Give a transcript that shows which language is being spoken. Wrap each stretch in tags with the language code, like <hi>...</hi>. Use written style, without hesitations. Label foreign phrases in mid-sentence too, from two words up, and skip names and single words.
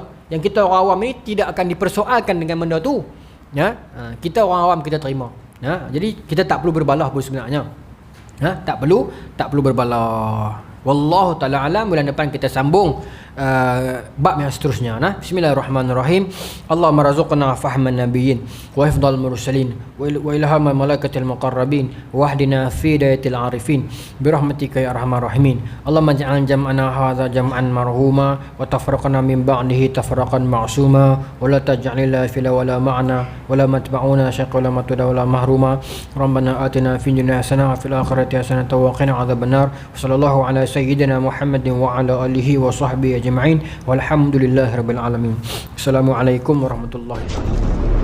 <ms>Yang kita orang awam ni tidak akan dipersoalkan dengan benda tu. Kita orang awam kita terima. Jadi kita tak perlu berbalah pun sebenarnya. Tak perlu berbalah.</ms> <ar>والله تعالى أعلم.</ar> <ms>Bulan depan kita sambung bab yang seterusnya.</ms> <ar>بسم الله الرحمن الرحيم. اللهم ارزقنا فهم النبيين وحفظ المرسلين وإلهام الملائكة المقربين واهدنا في هداية العارفين برحمتك يا أرحم الراحمين. اللهم اجعل جمعنا هذا جمعا مرحوما وتفرقنا من بعده تفرقا معصوما ولا تجعل فينا ولا معنا شقيا ولا مطرودا ولا محروما. ربنا آتنا في الدنيا حسنة وفي الآخرة حسنة وقنا عذاب النار. صلى الله على سيدنا محمد وعلى آله وصحبه أجمعين والحمد لله رب العالمين. السلام عليكم ورحمة الله وبركاته.</ar>